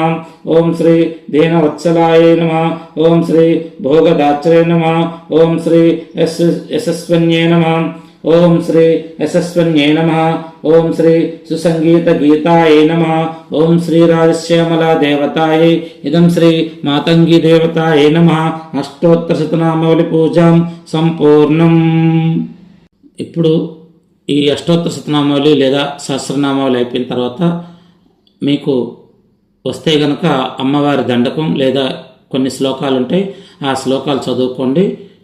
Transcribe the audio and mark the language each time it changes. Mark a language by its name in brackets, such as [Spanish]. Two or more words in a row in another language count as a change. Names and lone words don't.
[Sanskrit] ओम श्री दीनवत्सलाय नमः। ओम श्री भोगदात्रे नमः। ओम श्री यशस्वन्ये नमः। ओम श्री यशस्वन्ये नमः। ओम श्री सुसंगीत गीताय नमः। ओम श्री राजश्यामला देवताय इदं श्री मातंगी देवताय नमः। अष्टोत्तर శతనామావళి పూజాం సంపూర్ణం। [Telugu] ఇప్పుడు ఈ అష్టోత్తర శతనామావళి లేదా సహస్రనామావళి అయిపోయిన తర్వాత మీకు వస్తే గనక అమ్మవారి దండకం లేదా కొన్ని శ్లోకాలు ఉంటాయి, ఆ శ్లోకాలు చదువుకోండి.